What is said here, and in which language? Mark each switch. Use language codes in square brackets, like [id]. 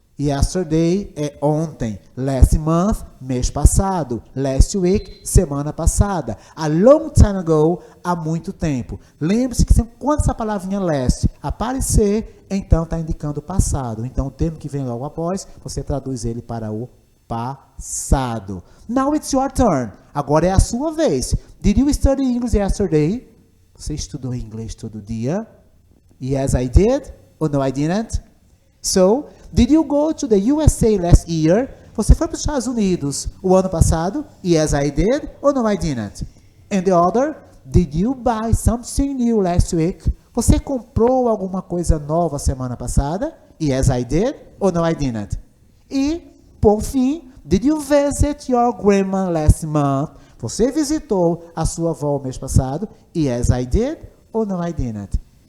[pt] Yesterday é ontem, last month, mês passado, last week, semana passada, a long time ago, há muito tempo. Lembre-se que quando essa palavrinha last aparecer, então está indicando o passado. Então o termo que vem logo após, você traduz ele para o passado. [en] Now it's your turn. [pt] Agora é a sua vez. [en] Did you study English yesterday? [pt] Você estudou inglês todo dia? [en] Yes, I did. Or no, I didn't? So, did you go to the USA last year? [pt] Você foi para os Estados Unidos o ano passado? [en] Yes, I did. Or no, I didn't? And the other, did you buy something new last week? [pt] Você comprou alguma coisa nova semana passada? [en] Yes, I did. Or no, I didn't? [pt] E, por fim, [en] did you visit your grandma last month? [pt] Você visitou a sua avó o mês passado? [en] Yes, I did. Or no, I didn't?